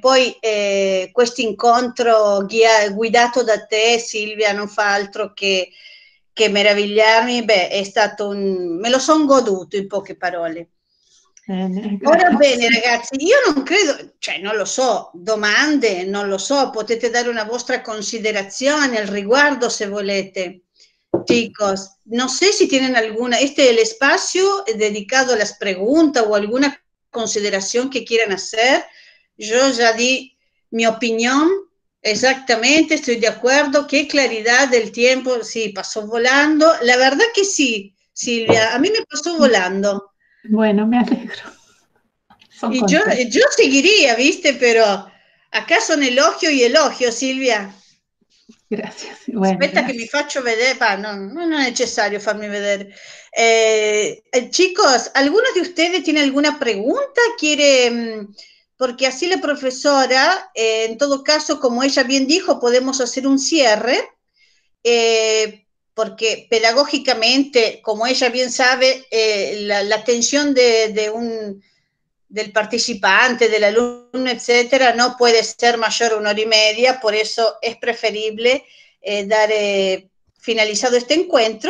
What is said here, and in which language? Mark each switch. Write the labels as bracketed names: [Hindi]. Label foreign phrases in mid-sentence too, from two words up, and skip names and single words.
[Italian] Poi questo incontro guidato da te, Silvia, non fa altro che meravigliarmi. È stato me lo sono goduto, in poche parole. Ora bene ragazzi, io non credo, non lo so, domande, non lo so, potete dare una vostra considerazione al riguardo se volete. [Spanish] Chicos, no sé si tienen alguna, es el espacio dedicado a las preguntas o alguna consideración que quieran hacer. Yo ya di mi opinión, exactamente, estoy de acuerdo, qué claridad del tiempo, sí, pasó volando. La verdad que sí, Silvia, a mí me pasó volando. Bueno, me alegro. Y yo seguiría, ¿viste? Pero acá son elogio y elogio, Silvia. Gracias. Bueno, [Italian] aspetta che mi faccio vedere, non è necessario farmi vedere. [Spanish] Chicos, ¿alguno de ustedes tiene alguna pregunta? Porque así la profesora, en todo caso, como ella bien dijo, podemos hacer un cierre, porque pedagógicamente, como ella bien sabe, la atención del participante, del alumno, etcétera, no puede ser mayor a 1 hora y media, por eso es preferible dar finalizado este encuentro.